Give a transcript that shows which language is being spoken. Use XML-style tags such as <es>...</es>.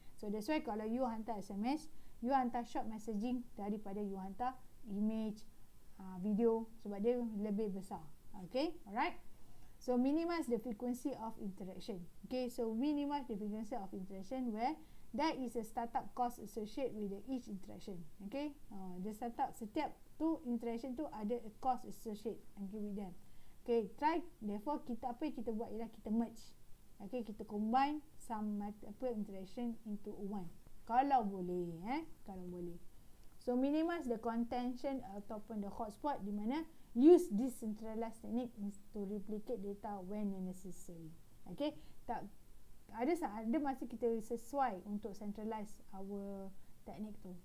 <ms>So that's why kalau you hantar SMS, you hantar short messaging daripada you hantar image, video, sebab dia lebih besar. Okay, alright.</ms> <en>So minimize the frequency of interaction. Okay, so minimize the frequency of interaction where there is a startup cost associated with each interaction. Okay, the startup,</en> <ms>setiap tu</ms> <en>interaction tu ada a cost associated with them.</en> <ms>Okay, therefore apa yang kita buat ialah kita merge. Okay, kita combine</ms> <en>some interaction into one.</en> <ms>Kalau boleh, kalau boleh.</ms> <en>So minimize the contention ataupun the hotspot, di mana use decentralized technique to replicate data when necessary.</en> <ms>Okay, ada masa kita sesuai untuk centralize our teknik tu.</ms>